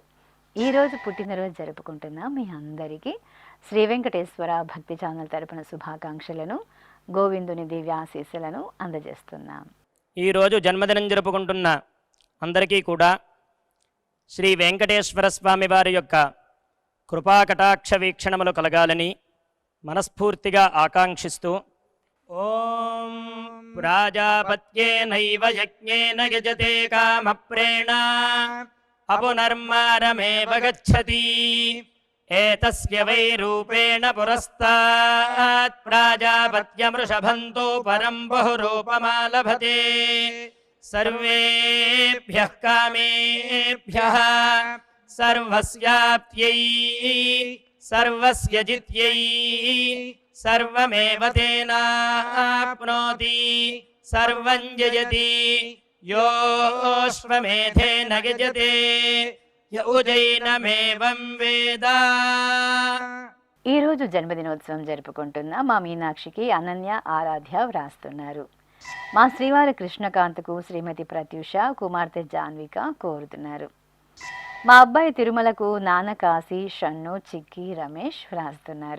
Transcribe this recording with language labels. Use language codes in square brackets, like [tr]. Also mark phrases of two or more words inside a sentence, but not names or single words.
[te] ఈరోజు పుట్టినరోజు జరుపుకుంటున్న మీ అందరికీ శ్రీ వెంకటేశ్వర భక్తి ఛానల్ తరపున శుభాకాంక్షలను, గోవిందుని దివ్యాశీస్సులను అందజేస్తున్నాం. ఈరోజు జన్మదినం జరుపుకుంటున్న అందరికీ కూడా శ్రీ వెంకటేశ్వర స్వామి వారి యొక్క కృపాకటాక్ష వీక్షణములు కలగాలని మనస్ఫూర్తిగా ఆకాంక్షిస్తూ, [sa] ఓం प्राजापत्येनैव यज्ञेन यजते कामप्रेण अपुनर्मारमेव गच्छति एतस्य वै रूपेण पुरस्तात् प्राजापत्यमृषभन्तो परं बहुरूपमालभते सर्वेभ्यः कामेभ्यः सर्वस्याप्त्यै सर्वस्य जित्यै सर्वमेव तेनाप्नोति सर्वं जयति योऽश्वमेधेन यजते य उजैनमेवं వేద. [te] ఈరోజు జన్మదినోత్సవం జరుపుకుంటున్న మా మీనాక్షికి అనన్య ఆరాధ్య వ్రాస్తున్నారు. మా శ్రీవారి కృష్ణకాంత్కు శ్రీమతి ప్రత్యూష కుమార్తె జాన్విక కోరుతున్నారు. మా అబ్బాయి తిరుమలకు నాన్న కాశీ షన్ను చిక్కి రమేష్ వ్రాస్తున్నారు.